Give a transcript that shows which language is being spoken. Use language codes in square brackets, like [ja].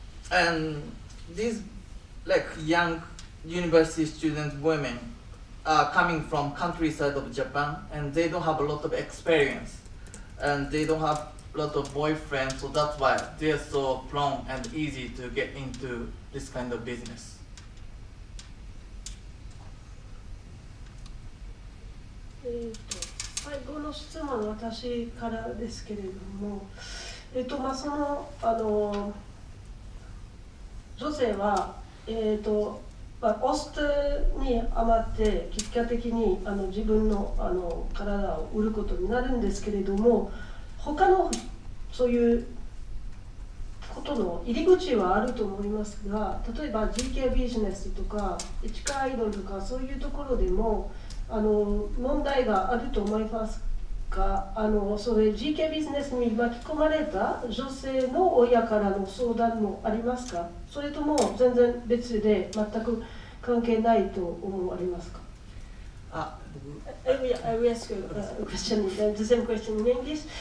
[en] And these like young university student women are coming from countryside of Japan, and they don't have a lot of experience, and they don't have a lot of boyfriends, so that's why they're so prone and easy to get into this kind of business. [ja] 最後の質問は私からですけれども、その女性は、ホストに余って結果的に自分の体を売ることになるんですけれども、他のそういうことの入り口はあると思いますが、例えば GK ビジネスとか地下アイドルとかそういうところでも問題があると思いますが、それ GK ビジネスに巻き込まれた女性の親からの相談もありますか？それとも全然別で全く関係ないと思われますか？ [en] I will ask you a question, the same question in English.